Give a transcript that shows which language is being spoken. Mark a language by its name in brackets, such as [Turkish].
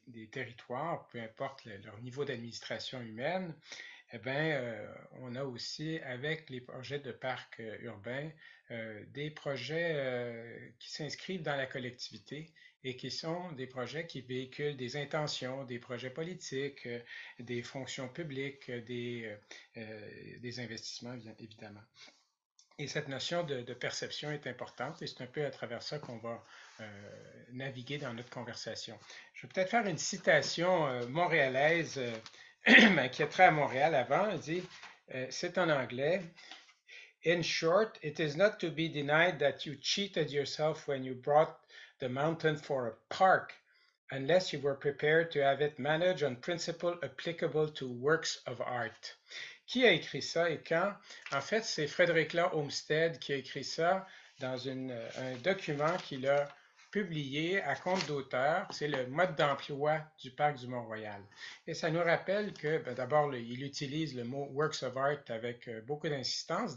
[French] territoires, peu importe leur niveau d'administration humaine, eh bien, on a aussi, avec les projets de parcs urbains, des projets qui s'inscrivent dans la collectivité et qui sont des projets qui véhiculent des intentions, des projets politiques, des fonctions publiques, des investissements, bien évidemment. Et cette notion de perception est importante et c'est un peu à travers ça qu'on va naviguer dans notre conversation. Je vais peut-être faire une citation montréalaise qui est très à Montréal avant. Elle dit, c'est en anglais, [English] In short, it is not to be denied that you cheated yourself when you brought the mountain for a park, unless you were prepared to have it managed on principle applicable to works of art. [French] Qui a écrit ça et quand? En fait, c'est Frédéric Law Olmsted qui a écrit ça dans un document qu'il a publié à compte d'auteur. C'est le mode d'emploi du parc du Mont-Royal. Et ça nous rappelle que, d'abord, il utilise le mot Works of Art avec beaucoup d'insistance.